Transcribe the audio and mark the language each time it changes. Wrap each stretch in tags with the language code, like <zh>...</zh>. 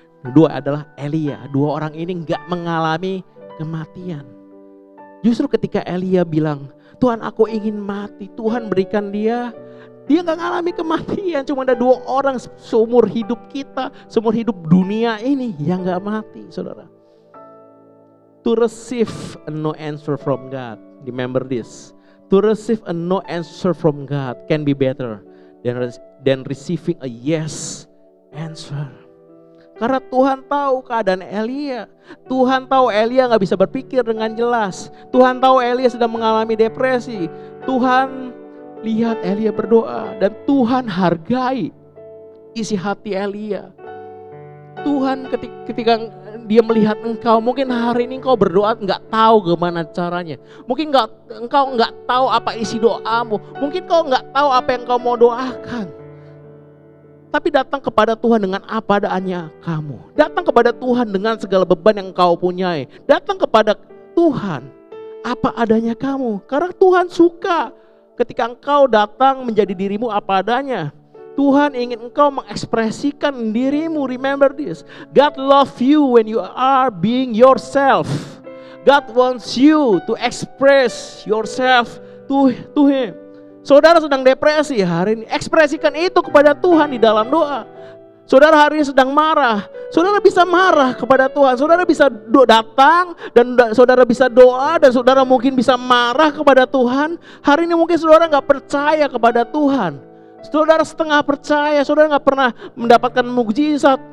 <id>Kedua adalah Elia. Dua orang ini gak mengalami kematian. Justru ketika Elia bilang, Tuhan aku ingin mati, Tuhan berikan dia gak mengalami kematian. Cuma ada dua orang seumur hidup kita, seumur hidup dunia ini yang gak mati, saudara.</id> <en>To receive a no answer from God, remember this. To receive a no answer from God can be better than receiving a yes answer.</en> <id>Karena Tuhan tahu keadaan Elia. Tuhan tahu Elia gak bisa berpikir dengan jelas. Tuhan tahu Elia sedang mengalami depresi. Tuhan lihat Elia berdoa. Dan Tuhan hargai isi hati Elia. Tuhan ketika dia melihat engkau, mungkin hari ini engkau berdoa gak tahu gimana caranya. Mungkin engkau gak tahu apa isi doamu. Mungkin engkau gak tahu apa yang engkau mau doakan. Tapi datang kepada Tuhan dengan apa adanya kamu. Datang kepada Tuhan dengan segala beban yang engkau punyai. Datang kepada Tuhan apa adanya kamu. Karena Tuhan suka ketika engkau datang menjadi dirimu apa adanya. Tuhan ingin engkau mengekspresikan dirimu.</id> <en>Remember this. God love you when you are being yourself. God wants you to express yourself to Him.</en> <id>Saudara sedang depresi hari ini, ekspresikan itu kepada Tuhan di dalam doa. Saudara hari ini sedang marah, saudara bisa marah kepada Tuhan. Saudara bisa datang dan saudara bisa doa dan saudara mungkin bisa marah kepada Tuhan. Hari ini mungkin saudara gak percaya kepada Tuhan. Saudara setengah percaya, saudara gak pernah mendapatkan mukjizat.</id>